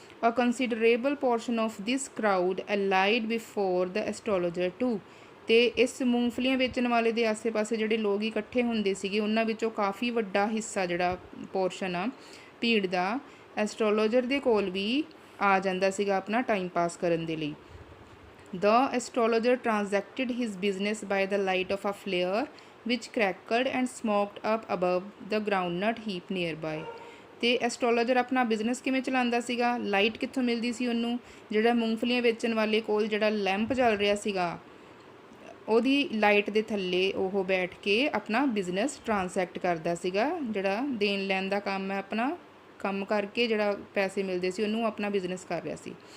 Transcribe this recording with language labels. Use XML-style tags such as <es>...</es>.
<en>a considerable portion of this crowd allied before the astrologer too,</en> <pa>ਅਤੇ ਇਸ ਮੂੰਗਫਲੀਆਂ ਵੇਚਣ ਵਾਲੇ ਦੇ ਆਸੇ ਪਾਸੇ ਜਿਹੜੇ ਲੋਕ ਇਕੱਠੇ ਹੁੰਦੇ ਸੀਗੇ, ਉਹਨਾਂ ਵਿੱਚੋਂ ਕਾਫੀ ਵੱਡਾ ਹਿੱਸਾ ਜਿਹੜਾ ਪੋਰਸ਼ਨ ਆ ਭੀੜ ਦਾ, ਐਸਟ੍ਰੋਲੋਜਰ ਦੇ ਕੋਲ ਵੀ ਆ ਜਾਂਦਾ ਸੀਗਾ ਆਪਣਾ ਟਾਈਮ ਪਾਸ ਕਰਨ ਦੇ ਲਈ।</pa> <en>The astrologer transacted his business by the light of a flare which crackled and smoked up above the groundnut heap nearby,</en> <pa>ਅਤੇ ਐਸਟ੍ਰੋਲੋਜਰ ਆਪਣਾ ਬਿਜ਼ਨਸ ਕਿਵੇਂ ਚਲਾਉਂਦਾ ਸੀਗਾ? ਲਾਈਟ ਕਿੱਥੋਂ ਮਿਲਦੀ ਸੀ ਉਹਨੂੰ? ਜਿਹੜਾ ਮੂੰਗਫਲੀਆਂ ਵੇਚਣ ਵਾਲੇ ਕੋਲ ਜਿਹੜਾ ਲੈਂਪ ਚੱਲ ਰਿਹਾ ਸੀਗਾ, ਉਹਦੀ ਲਾਈਟ ਦੇ ਥੱਲੇ ਉਹ ਬੈਠ ਕੇ ਆਪਣਾ ਬਿਜ਼ਨਸ ਟ੍ਰਾਂਸੈਕਟ ਕਰਦਾ ਸੀਗਾ। ਜਿਹੜਾ ਦੇਣ ਲੈਣ ਦਾ ਕੰਮ ਹੈ, ਆਪਣਾ ਕੰਮ ਕਰਕੇ ਜਿਹੜਾ ਪੈਸੇ ਮਿਲਦੇ ਸੀ, ਉਹਨੂੰ ਆਪਣਾ ਬਿਜ਼ਨਸ ਕਰ ਰਿਹਾ ਸੀ।</pa>